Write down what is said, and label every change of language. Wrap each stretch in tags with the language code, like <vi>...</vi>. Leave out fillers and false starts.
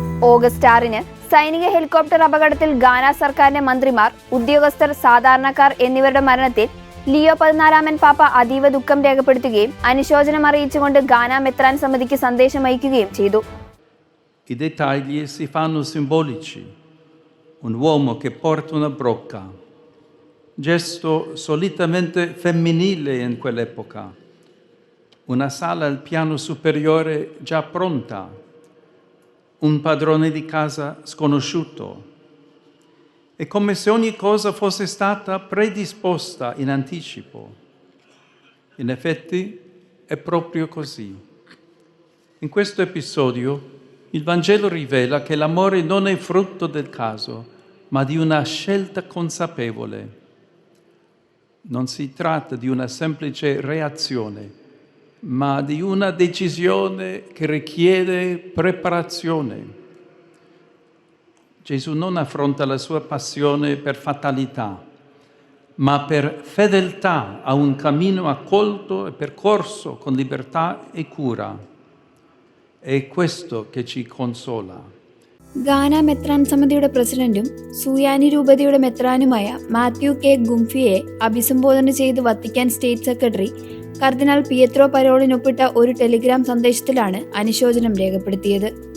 <ml>August 6 സൈനിക helicopter അപകടത്തിൽ ഗാന സർക്കാരിന്റെ മന്ത്രിമാർ, ഉദ്യോഗസ്ഥർ, സാധാരണക്കാർ എന്നിവരുടെ മരണത്തിൽ ലിയോ 14 പാപ്പ അതീവ ദുഃഖം രേഖപ്പെടുത്തുകയും അനുശോചനം അറിയിച്ചുകൊണ്ട് ഗാന മെത്രാൻ സമിതിക്ക് സന്ദേശം അയക്കുകയും ചെയ്തു.</ml> <it>I dettagli si fanno simbolici. Un uomo che porta una brocca, gesto solitamente femminile in quell'epoca. Una sala al piano superiore già pronta. Un padrone di casa sconosciuto. È come se ogni cosa fosse stata predisposta in anticipo. In effetti è proprio così. In questo episodio il Vangelo rivela che l'amore non è frutto del caso, ma di una scelta consapevole. Non si tratta di una semplice reazione, ma di una decisione che richiede preparazione, Gesù non affronta la sua passione per fatalità, ma per fedeltà a un cammino accolto e percorso con libertà e cura. È questo che ci consola.</it> <ml>ഗാന മെത്രാൻ സമിതിയുടെ പ്രസിഡന്റും സൂയാനി രൂപതയുടെ മെത്രാനുമായ Mathew K ഗുംഫിയെ അഭിസംബോധന ചെയ്ത് Vatican state secretary കർദിനാൾ Pietro പരോളിനൊപ്പിട്ട ഒരു Telegram സന്ദേശത്തിലാണ് അനുശോചനം രേഖപ്പെടുത്തിയത്.</ml>